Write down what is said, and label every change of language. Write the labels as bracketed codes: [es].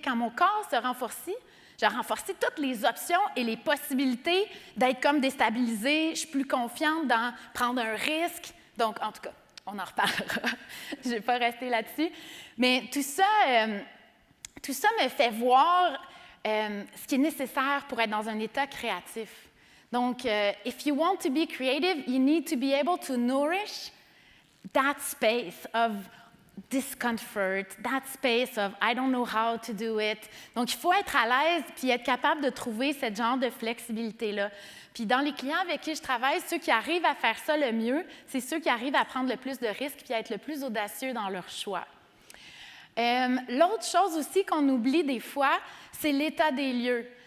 [fr] Quand mon corps se renforce, j'ai renforcé toutes les options et les possibilités d'être comme déstabilisée. Je suis plus confiante dans prendre un risque. Donc, en tout cas, on en reparlera. Je ne vais pas rester là-dessus. Mais tout ça me fait voir ce qui est nécessaire pour être dans un état créatif. [en] Donc, if you want to be creative, you need to be able to nourish that space of discomfort, that space of I don't know how to do it. [fr] Donc, il faut être à l'aise puis être capable de trouver ce genre de flexibilité-là. Puis dans les clients avec qui je travaille, ceux qui arrivent à faire ça le mieux, c'est ceux qui arrivent à prendre le plus de risques puis à être le plus audacieux dans leur choix. L'autre chose aussi qu'on oublie des fois, c'est l'état des lieux.